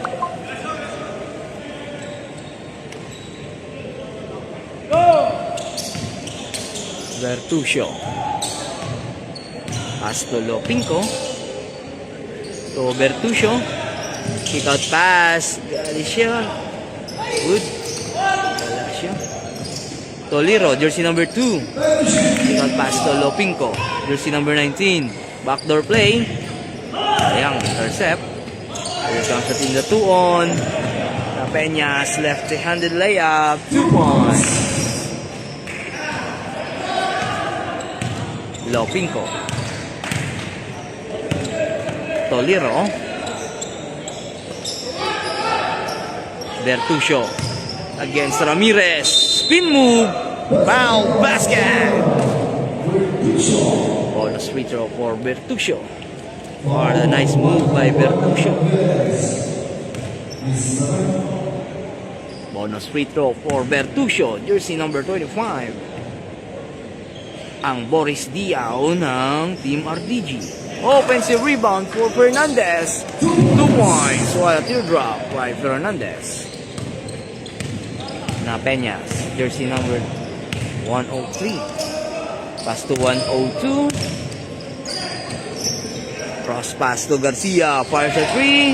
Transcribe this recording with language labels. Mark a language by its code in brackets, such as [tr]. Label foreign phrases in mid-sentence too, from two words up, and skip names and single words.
[en] Bertuccio. Astolo Pinco. To Bertuccio. Kick out pass. Galicia. Good. Galicia. Toliro, jersey number 2. Second pass to Lopinko, jersey number 19. Backdoor play. Sayang, intercept. Here comes the team, the 2-on. Peñas, left-handed layup, 2 points. Lopinko. Toliro. Bertuccio against Ramirez. Spin move. Foul basket. Bonus free throw for Bertuccio. What a nice move by Bertuccio. Bonus free throw for Bertuccio, jersey number 25. [tl] Ang Boris Diaw ng Team RDG. [en] Offensive rebound for Fernandez. 2 points. What a teardrop by Fernandez. Na Peñas, jersey number 103. Pass to 102. Cross pass to Garcia. Fires a 3.